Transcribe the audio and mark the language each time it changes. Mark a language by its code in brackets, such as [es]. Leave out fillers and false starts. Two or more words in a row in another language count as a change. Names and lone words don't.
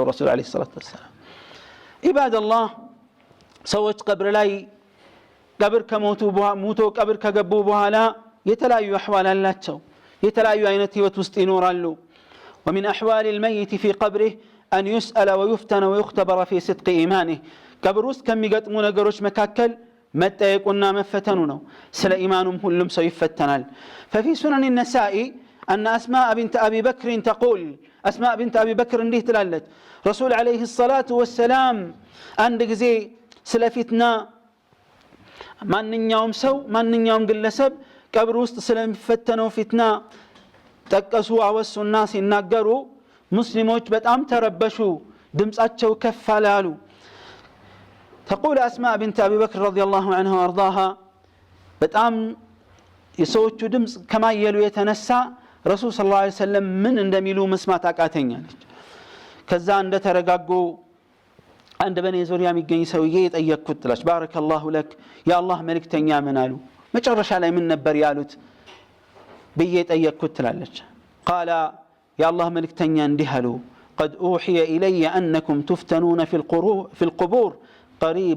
[am] ረሱል [ar] عليه الصلاة والسلام። [am] ኢባደላህ ሰዎች ቀብር ላይ ቀብር ከሞቱ ቀብር ከገቡ በኋላ የተለያዩ አህዋል አላቸው፣ የተለያዩ አይነት ህይወት ውስጥ ይኖራሉ። [ar] ومن أحوال الميت في قبره أن يسأل ويفتن ويختبر في صدق إيمانه [am] ቀብር ውስጥ ከሚገጥሙ ነገሮች መካከል መጠየቁና መፈተኑ ነው። ስለ ኢማኑም ሁሉም ሰው ይፈተናል። [ar] ففي سنن النسائي أن أسماء بنت أبي بكر [am] تقول أسماء بنت أبي بكر እንዲህ ትላለች [ar] رسول عليه الصلاة والسلام [am] አንድ ጊዜ ስለ ፊትና ማንኛውም ሰው ማንኛውም ግለሰብ ቀብር ውስጥ ስለሚፈተነው ፊትና ጠቀሱ አወሱና ሲናገሩ ሙስሊሞች በጣም ተረበሹ፣ ድምጻቸው ከፍ አላሉ። [ar] تقول أسماء بنت أبي بكر رضي الله عنها وأرضاها [am] በጣም የሰዎቹ ድምጽ ከማየሉ የተነሳ ረሱል ሰለላሁ [ar] عليه وسلم [am] ምን እንደሚሉ መስማት አቃተኛለች። ከዛ እንደተረጋጉ አንድ በኔ ዙሪያ የሚገኝ ሰውዬ የጠየቅኩት ትላለች [ar] بارك الله لك [am] የአላህ መልእክተኛ ምን አሉ መጨረሻ ላይ ምን ነበር ያሉት ብዬ ጠየቅኩት ትላለች። [ar] قال يا الله [am] መልእክተኛ እንዲህ አሉ [ar] قد أوحي إلي أنكم تفتنون في القبور قريب